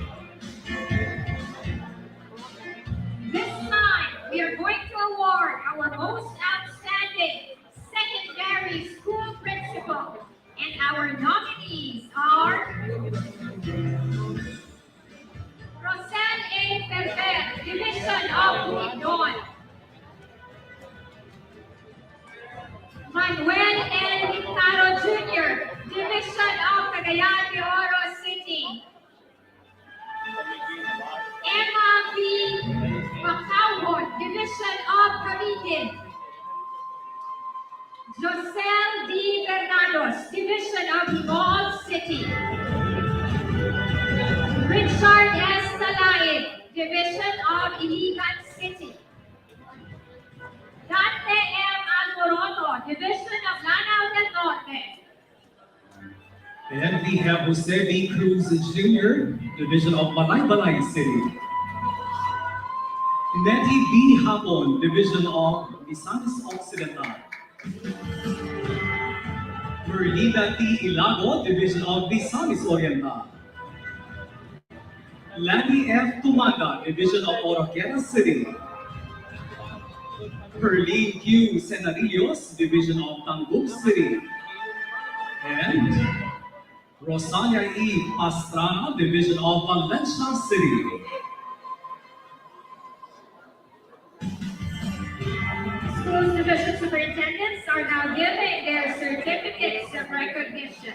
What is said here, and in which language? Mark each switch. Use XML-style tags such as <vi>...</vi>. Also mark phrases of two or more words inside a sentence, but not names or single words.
<en>This time, we are going to award our most outstanding secondary school principal, and our nominees are Rosel A. Ferber, Division of Bukidnon. Manuel L. Hintaro Jr., Division of Cagayan de Oro City. Emma B. Macauhon, Division of Cavite. Josel D. Bernados, Division of Himol City. Richard S. Salaid, Division of Iligan City. Dante M. Alboroto, Division of Lanao del Norte. And we have Jose B. Cruz Jr., Division of Balay City. Nettie B. Hapon, Division of Misamis Occidental. Merlida T. Ilago, Division of Misamis Oriental. Lani F. Tumaga, Division of Oroquera City. Perlene Q. Senarillos, Division of Tangub City. And Rosalia E. Pastrana, Division of Valencia City. Schools division superintendents are now giving their certificates of recognition.</en>